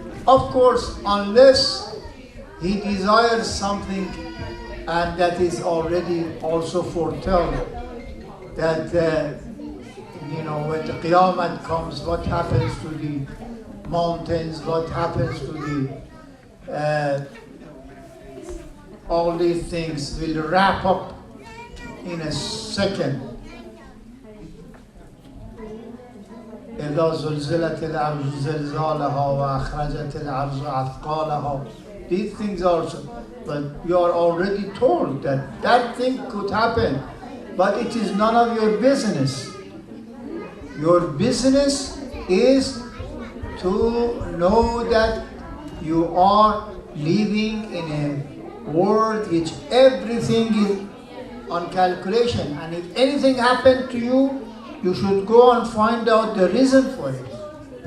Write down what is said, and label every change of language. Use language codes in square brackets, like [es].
[en] Of course, unless He desires something, and that is already also foretold, that when the Qiyamah comes, what happens to the mountains, what happens to the all these things will wrap up in a second. [ar] إذا زلزلت الأرض زلزالها وأخرجت الأرض أثقالها. [en] These things also, but you are already told that that thing could happen, but it is none of your business. Your business is to know that you are living in a world which everything is on calculation, and if anything happened to you, you should go and find out the reason for it.